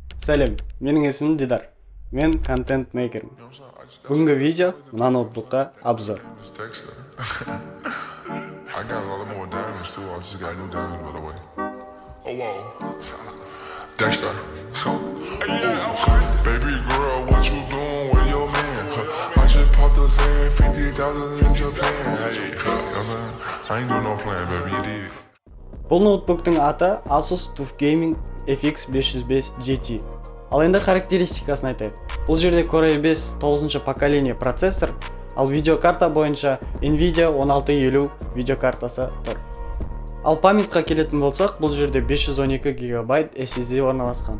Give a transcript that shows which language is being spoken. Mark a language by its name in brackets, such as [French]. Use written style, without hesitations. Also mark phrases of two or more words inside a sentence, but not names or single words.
[Kazakh] Сәлем, менің есімім Дидар. Мен контент мейкермін. Бүгінгі видео мына ноутбукқа обзор. [English] I got a lot more diamonds too. I just got new diamonds by the way. Oh whoa, Dexter. Baby girl, what you doing with your man? I just popped the sand, 50,000 in Japan. I ain't doing no plan, baby. You did. [Kazakh] Бұл ноутбуктың аты Asus TUF Gaming FX 505 GT. Ал енді характеристикасын айтайық. Бұл жерде Core i5 9-шы поколение процессор, ал видеокарта бойынша Nvidia 1650 видеокартасы тұр. Ал памятқа келетін болсақ, бұл жерде 512 ГБ SSD орналасқан.